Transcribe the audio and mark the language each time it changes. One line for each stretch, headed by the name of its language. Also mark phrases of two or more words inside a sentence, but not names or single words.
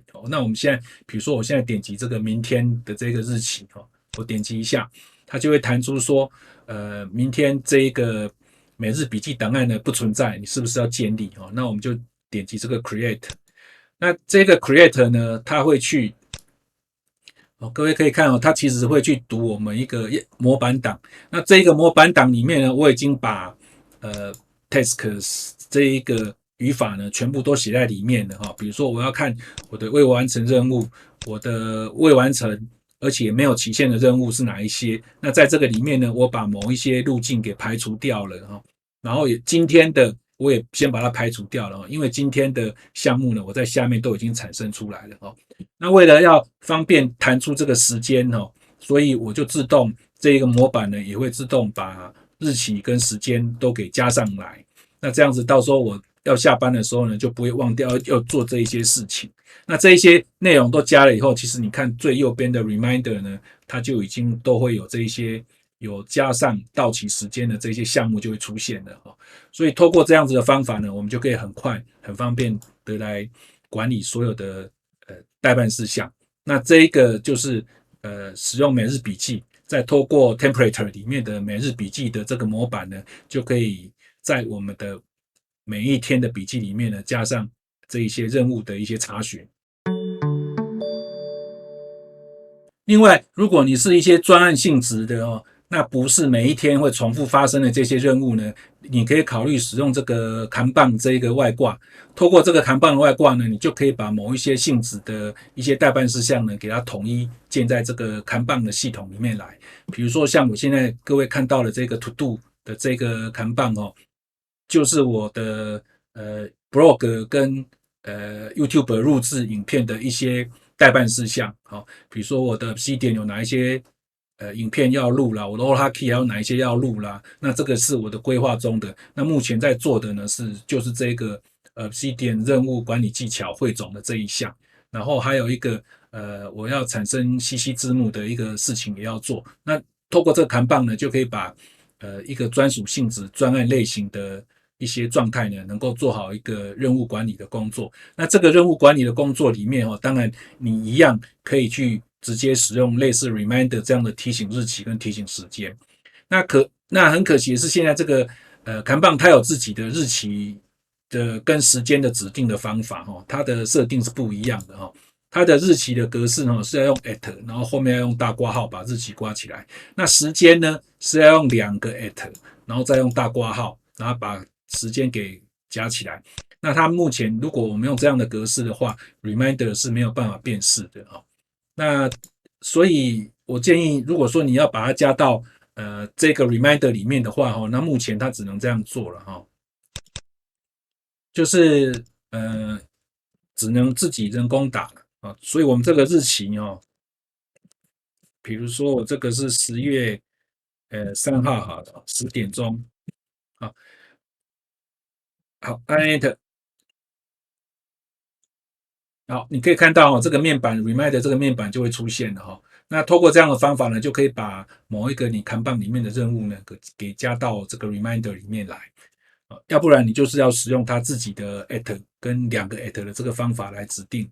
Chinese: 那我們現在，比如說我現在點擊這個明天的這個日期，我點擊一下，它就會彈出說，明天這一個每日筆記檔案呢不存在，你是不是要建立？那我們就點擊這個 Create。那這個 Create 呢，它會去各位可以看它其實會去讀我們一個模板檔。那這個模板檔裡面呢，我已經把 tasks 這一個語法呢全部都寫在裡面了哈。比如說我要看我的未完成任務，我的未完成而且沒有期限的任務是哪一些？那在這個裡面呢，我把某一些路徑給排除掉了哈。然後今天的我也先把它排除掉了，因為今天的項目呢，我在下面都已經產生出來了哈。那為了要方便彈出這個時間所以我就自動這個模板呢也會自動把日期跟時間都給加上來。那這樣子到時候我要下班的時候呢，就不會忘掉要做這一些事情。那這一些內容都加了以後，其實你看最右邊的 Reminder 呢，它就已經都會有這一些有加上到期時間的這些項目就會出現了。所以透過這樣子的方法呢，我們就可以很快很方便的來管理所有的待辦事項。那這一個就是使用每日筆記，再透過 template 裡面的每日筆記的這個模板呢，就可以在我們的每一天的筆記裡面呢，加上這一些任務的一些查詢。另外，如果你是一些專案性質的那不是每一天會重複發生的這些任務呢，你可以考慮使用這個Kanban這個外掛。透過這個 Kanban 的外掛呢，你就可以把某一些性質的一些待辦事項呢，給它統一建在這個Kanban的系統裡面來。比如說像我現在各位看到的這個 To Do 的這個Kanban就是我的blog 跟YouTube 錄製影片的一些待辦事項。比如說我的 Obsidian 有哪一些影片要錄啦，我的 Auraki 還有哪一些要錄啦，那這個是我的規劃中的。那目前在做的呢就是這個 Obsidian 任務管理技巧匯總的這一項，然後還有一個我要產生 CC 字幕的一個事情也要做。那透過這個Kanban呢，就可以把一個專屬性質專案類型的一些狀態呢，能夠做好一個任務管理的工作。那這個任務管理的工作裡面當然你一樣可以去直接使用類似 Reminder 這樣的提醒日期跟提醒時間。那很可惜的是，現在這個Kanban 它有自己的日期的跟時間的指定的方法它的設定是不一樣的它的日期的格式是要用 at，然後後面要用大括號把日期括起來。那時間呢是要用2個 at， 然後再用大括號，然後把時間給加起來。那它目前如果我們用這樣的格式的話 ，Reminder 是沒有辦法辨識的那所以我建議，如果說你要把它加到這個 Reminder 裡面的話那目前它只能這樣做了就是只能自己人工打了所以我們這個日期比如說我这個是10月3號好了10點鐘好按 Enter。好，你可以看到這個面板 Reminder 這個面板就會出現了那透過這樣的方法呢，就可以把某一個你Kanban裡面的任務呢給加到這個 Reminder 裡面來要不然你就是要使用它自己的 at 跟2個 at 的這個方法來指定。